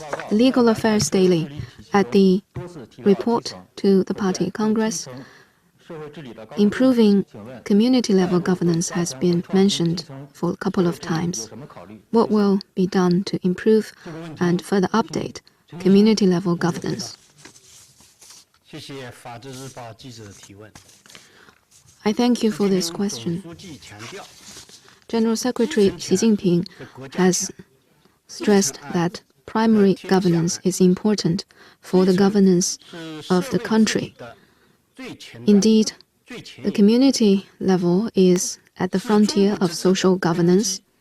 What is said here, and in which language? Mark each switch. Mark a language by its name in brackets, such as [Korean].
[English] Legal Affairs Daily, at the report to the Party Congress, improving community-level governance has been mentioned for a couple of times. What will be done to improve and further update community-level governance? [Chinese] 谢谢法制日报记者的提问。 [English] I thank you for this question. General Secretary Xi Jinping has stressed that primary governance is important for the governance of the country. Indeed, the community level is at the frontier of social governance.